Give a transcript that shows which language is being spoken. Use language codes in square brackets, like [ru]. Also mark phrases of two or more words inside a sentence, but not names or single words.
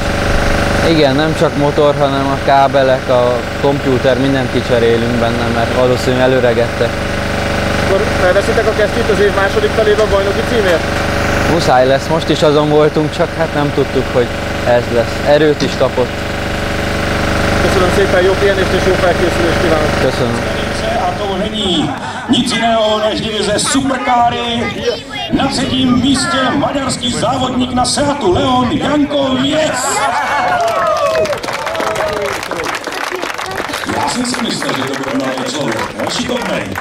[hu] Igen, nem csak motor, hanem a kábelek, a kompjúter, mindent kicserélünk benne, mert valószínűleg előregettek. Akkor felveszitek a kesztyűt az év második felébe a bajnoki címért? Muszáj lesz, most is azon voltunk, csak hát nem tudtuk, hogy ez lesz. Erőt is kapott. Köszönöm szépen, jó pihenést és jó felkészülést kívánok! Köszönöm. [cs] A to není nic jiného než divize Superkáry. Na třetím místě maďarský závodník na Seatu Leon Janko Věc. Já jsem si myslel, že to bude mladý člověk, šikovnej.